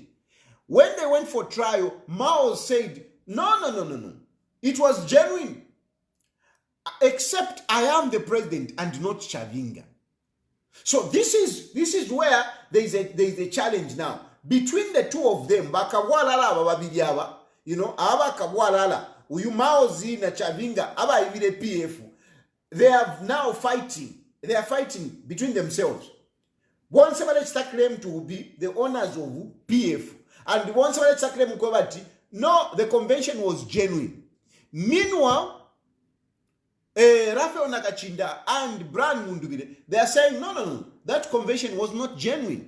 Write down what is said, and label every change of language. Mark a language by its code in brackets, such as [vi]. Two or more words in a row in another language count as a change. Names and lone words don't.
[en] When they went for trial, Mao said, no. It was genuine, except I am the president and not Chavinga. So this is where there is a challenge now between the two of them. [bem] Uyu Maozi na Chavinga aba ibile PF. [en] They are now fighting. They are fighting between themselves. One somebody claim to be the owners of PF, and one somebody claim to no, the convention was genuine. Meanwhile, Rafael Nakachinda and Brian Mundubile, they are saying no, that convention was not genuine.